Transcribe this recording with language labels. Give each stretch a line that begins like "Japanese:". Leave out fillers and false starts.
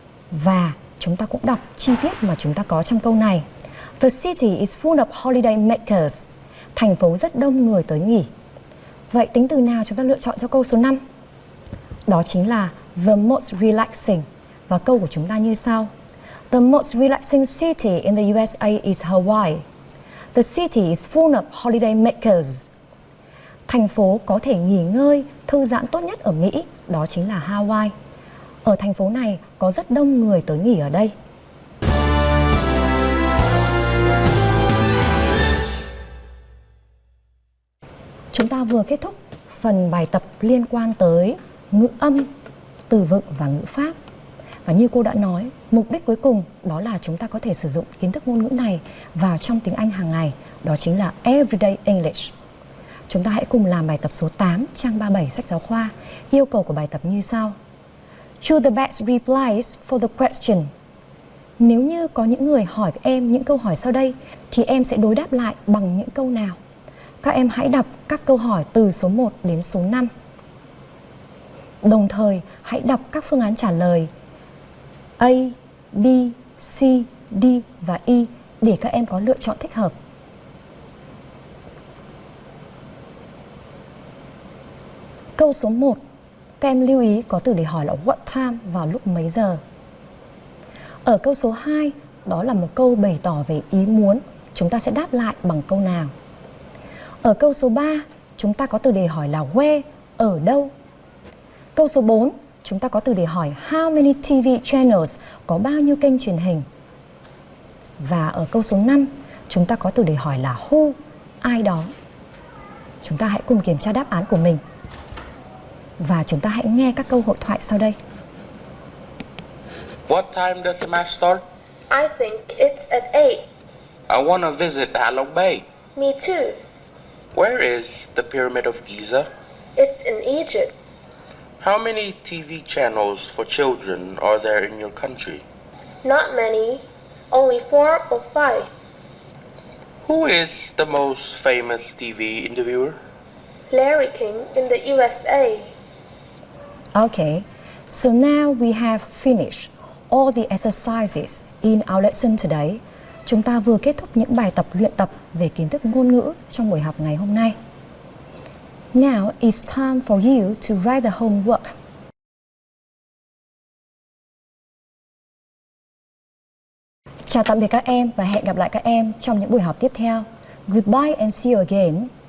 Vietnamese: Và chúng ta cũng đọc chi tiết mà chúng ta có trong câu này.
English: The city is full of holiday makers.
Vietnamese: Thành phố rất đông người tới nghỉ. Vậy tính từ nào chúng ta lựa chọn cho câu số 5? Đó chính là
English: the most relaxing.
Vietnamese: Và câu của chúng ta như sau.
English: The most relaxing city in the USA is Hawaii. The city is full of holiday makers.
Vietnamese: Thành phố có thể nghỉ ngơi, thư giãn tốt nhất ở Mỹ, đó chính là Hawaii. Ở thành phố này có rất đông người tới nghỉ ở đây. Chúng ta vừa kết thúc phần bài tập liên quan tới ngữ âm, từ vựng và ngữ pháp. Và như cô đã nói, mục đích cuối cùng đó là chúng ta có thể sử dụng kiến thức ngôn ngữ này vào trong tiếng Anh hàng ngày, đó chính là Everyday English. Chúng ta hãy cùng làm bài tập số 8, trang 37 sách giáo khoa. Yêu cầu của bài tập như sau.
English: Choose the best replies for the question.
Vietnamese: Nếu như có những người hỏi em những câu hỏi sau đây, thì em sẽ đối đáp lại bằng những câu nào? Các em hãy đọc các câu hỏi từ số 1 đến số 5. Đồng thời, hãy đọc các phương án trả lời A, B, C, D và E để các em có lựa chọn thích hợp. Câu số 1, các em lưu ý có từ để hỏi là what time, vào lúc mấy giờ. Ở câu số 2, đó là một câu bày tỏ về ý muốn, chúng ta sẽ đáp lại bằng câu nào. Ở câu số 3, chúng ta có từ đề hỏi là where, ở đâu. Câu số 4, chúng ta có từ đề hỏi
English: how many TV channels,
Vietnamese: có bao nhiêu kênh truyền hình. Và ở câu số 5, chúng ta có từ đề hỏi là who, ai đó. Chúng ta hãy cùng kiểm tra đáp án của mình. Và chúng ta hãy nghe các câu hội thoại sau đây.
English: What time does the match start? I think it's at 8. I want to visit Halong Bay. Me too. Where is the Pyramid of Giza? It's in Egypt. How many TV channels for children are there in your country? Not many. Only 4 or 5. Who is the most famous TV interviewer? Larry King in the USA. Okay, so now we have finished all the exercises in our lesson today.
Vietnamese: Chúng ta vừa kết thúc những bài tập luyện tập về kiến thức ngôn ngữ trong buổi học ngày hôm nay.
English: Now it's time for you to write the homework.
Vietnamese: Chào tạm biệt các em và hẹn gặp lại các em trong những buổi học tiếp theo.
English: Goodbye and see you again.